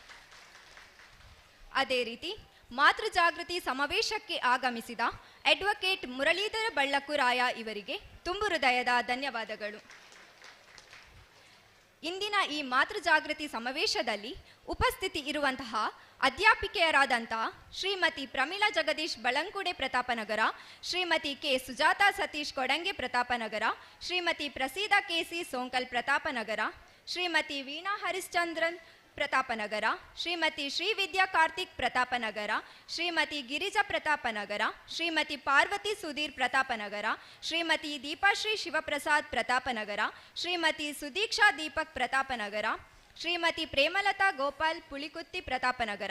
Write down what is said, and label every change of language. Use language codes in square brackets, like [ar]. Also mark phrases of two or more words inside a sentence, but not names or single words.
[kn] ಅದೇ ರೀತಿ ಮಾತೃ ಜಾಗೃತಿ ಸಮಾವೇಶಕ್ಕೆ ಆಗಮಿಸಿದ ಅಡ್ವೊಕೇಟ್ ಮುರಳೀಧರ ಬಳ್ಳಕುರಾಯ ಇವರಿಗೆ ತುಂಬು ಹೃದಯದ ಧನ್ಯವಾದಗಳು. ಇಂದಿನ ಈ ಮಾತೃ ಜಾಗೃತಿ ಸಮಾವೇಶದಲ್ಲಿ ಉಪಸ್ಥಿತಿ ಇರುವಂತಹ ಅಧ್ಯಾಪಿಕೆಯರಾದಂತಹ ಶ್ರೀಮತಿ ಪ್ರಮೀಳಾ ಜಗದೀಶ್ ಬಳಂಕುಡೆ ಪ್ರತಾಪನಗರ, ಶ್ರೀಮತಿ ಕೆ ಸುಜಾತಾ ಸತೀಶ್ ಕೊಡಂಗೆ ಪ್ರತಾಪನಗರ, ಶ್ರೀಮತಿ ಪ್ರಸೀದಾ ಕೆಸಿ ಸೋಂಕಲ್ ಪ್ರತಾಪನಗರ, ಶ್ರೀಮತಿ ವೀಣಾ ಹರಿಶ್ಚಂದ್ರನ್ ಪ್ರತಾಪನಗರ, ಶ್ರೀಮತಿ ಶ್ರೀವಿದ್ಯಾ ಕಾರ್ತಿಕ್ ಪ್ರತಾಪನಗರ, ಶ್ರೀಮತಿ ಗಿರಿಜಾ ಪ್ರತಾಪನಗರ, ಶ್ರೀಮತಿ ಪಾರ್ವತಿ ಸುಧೀರ್ ಪ್ರತಾಪನಗರ, ಶ್ರೀಮತಿ ದೀಪಾಶ್ರೀ ಶಿವಪ್ರಸಾದ್ ಪ್ರತಾಪನಗರ, ಶ್ರೀಮತಿ ಸುದೀಕ್ಷಾ ದೀಪಕ್ ಪ್ರತಾಪನಗರ, ಶ್ರೀಮತಿ ಪ್ರೇಮಲತಾ ಗೋಪಾಲ್ ಪುಳಿಕುತ್ತಿ ಪ್ರತಾಪನಗರ,